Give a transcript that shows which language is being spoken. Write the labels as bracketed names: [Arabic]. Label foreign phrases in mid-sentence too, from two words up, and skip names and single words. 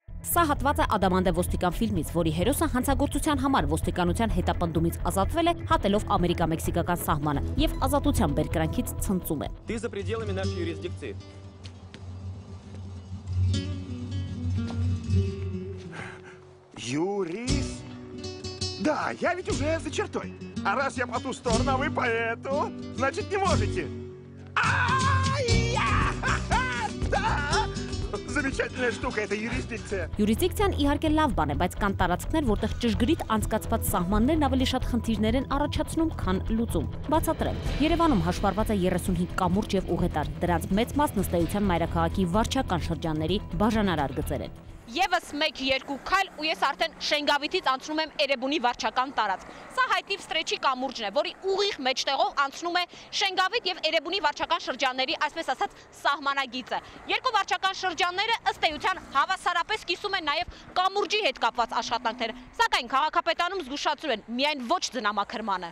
[Armenian] Սա հատված է Ադամանդե ոստիկան ֆիլմից, որի հերոսը հանցագործության համար ոստիկանության հետապնդումից ազատվել է, հատելով ամերիկա-մեքսիկական սահմանը եւ ազատության բերկրանքից ցնծում է։ [Russian] Ты за пределами нашей юрисдикции. Юрист? Да, я ведь уже за чертой. А раз я по ту сторону, а вы по эту, значит, не можете. Да! Замечательная штука, это юрисдикция. [Armenian] Յուրիսդիկցիան իհարկե լավ բան է, բայց կան տարածքներ, որտեղ ճշգրիտ անցկացված սահմաններն ավելի շատ խնդիրներ են առաջացնում, քան լուծում։ Բացատրեմ։ Երևանում հաշվառված է 35 կամուրջ եւ ուղետար։ Դրանց մեծ մասն ըստ էության մայրաքաղաքի վարչական շրջանների բաժանարար գծեր են։ Եվս 1-2 քայլ ու ես արդեն Շենգավիթից անցնում եմ Էրեբունի վարչական տարածք։ Սա հայտնի Վստրեչի կամուրջն է, որի ուղիղ մեջտեղով անցնում է Շենգավիթ եւ Էրեբունի վարչական շրջանների, այսպես ասած, սահմանագիծը։ Երկու վարչական շրջանները ըստ էության հավասարապես կիսում են նաեւ կամուրջի հետ կապված աշխատանքները։ Սակայն քաղաքապետանում զգուշացրու են միայն ոչ ձնամաքրմանը։